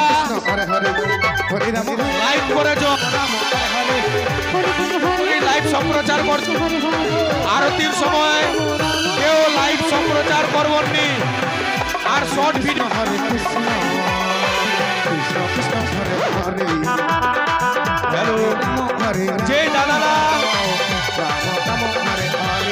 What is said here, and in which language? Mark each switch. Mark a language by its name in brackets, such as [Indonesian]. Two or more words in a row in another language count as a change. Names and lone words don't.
[Sanskrit] हरे हरे हरे राम [Bangla] লাইভ করেছো লাইভ সম্প্রচার করছো আরতির সময় কেউ লাইভ সম্প্রচার করবনি আর [English] short video [Sanskrit] हरे कृष्ण कृष्ण हरे हरे [Bangla] হ্যালো [Sanskrit] हरे [Bangla] যে দালালা [Sanskrit] राम राम हरे हरे